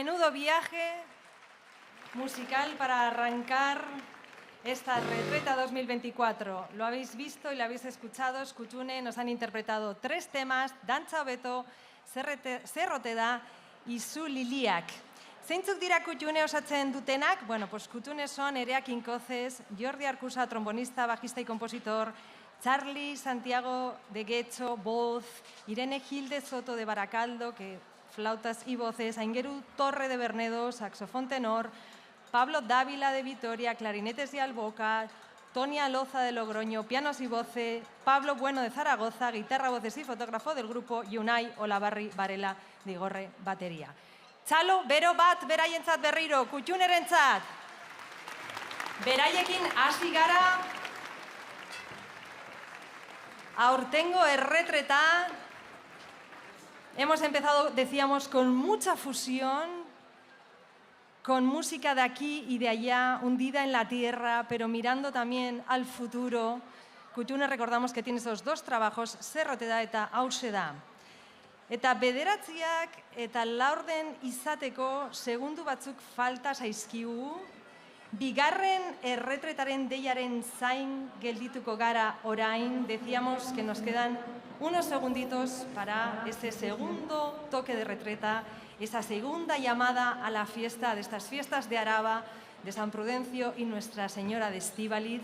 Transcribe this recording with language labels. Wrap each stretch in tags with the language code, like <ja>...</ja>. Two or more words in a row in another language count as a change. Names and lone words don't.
<es>bonito viaje musical para arrancar esta retreta 2024. Lo habéis visto y lo habéis escuchado. Kutxune nos han interpretado 3 temas, Dantza hobeto, Zerrote da y Zu Liliak.</es> <eu>Zeintzuk dira Kutxune osatzen dutenak?</eu> <es>Bueno, pues Kutxune son Nerea Quincoces, Jordi Arcusa, trombonista, bajista y compositor, Charlie Santiago de Guecho, voz, Irene Gil de Soto de Baracaldo, que flautas y voces, Aingeru Torre de Bernedo, saxofón tenor, Pablo Dávila de Vitoria, clarinetes y alboca, Tonia Loza de Logroño, pianos y voces, Pablo Bueno de Zaragoza, guitarra, voces y fotógrafo del grupo, y Unai Olabarri Varela de Igorre, batería.</es> <eu>Txalo, bero bat, beraientzat berriro, Kutxunerentzat. Beraiekin hasi gara, aurtengo erretreta.</eu> <es>Hemos empezado, decíamos, con mucha fusión, con música de aquí y de allá, hundida en la tierra, pero mirando también al futuro. Kutxune, recordamos que tiene esos 2 trabajos,</es> <eu>Zerrote da eta Hauxe da. Eta bederatziak eta laurden izateko segundu batzuk falta zaizkigu, bigarren erretretaren deiaren zain geldituko gara orain.</eu> <es>Decíamos que nos quedan unos segunditos para ese segundo toque de retreta, esa segunda llamada a la fiesta de estas fiestas de Araba, de San Prudencio y Nuestra Señora de Estíbaliz.</es>